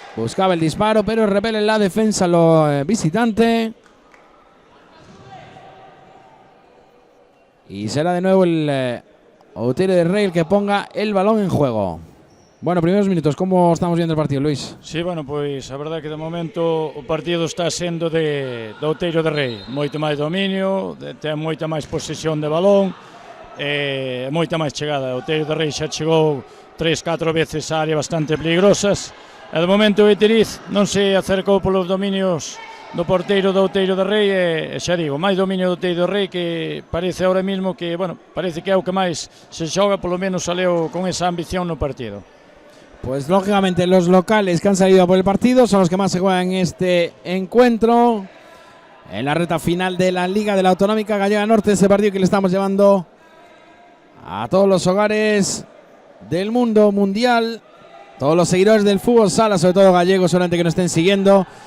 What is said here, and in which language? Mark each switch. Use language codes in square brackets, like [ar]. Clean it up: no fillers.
[es] Buscaba el disparo, pero repele la defensa los visitante. Y será de nuevo el Otero de Rey el que ponga el balón en juego. Bueno, primeros minutos, ¿cómo estamos viendo el partido, Luis? [gl] Sí, bueno, pois a verdade que de momento o partido está sendo de Otero de Rey. Moito máis dominio, ten moita máis posesión de balón, moita máis chegada. O Otero de Rey xa chegou 3-4 veces a área bastante peligrosas. E de momento o Quitiriz non se acercou polos dominios do porteiro do Otero de Rey, e xa digo, máis dominio do Otero de Rey, que parece [es] ahora mismo [gl] que, bueno, parece que é o que máis se xoga, polo menos saleu con esa ambición no partido. [es] Pues lógicamente los locales que han salido por el partido son los que más se juegan en este encuentro, en la recta final de la Liga de la Autonómica Gallega Norte, ese partido que le estamos llevando a todos los hogares del mundo mundial, todos los seguidores del fútbol sala, sobre todo gallegos, solamente que nos estén siguiendo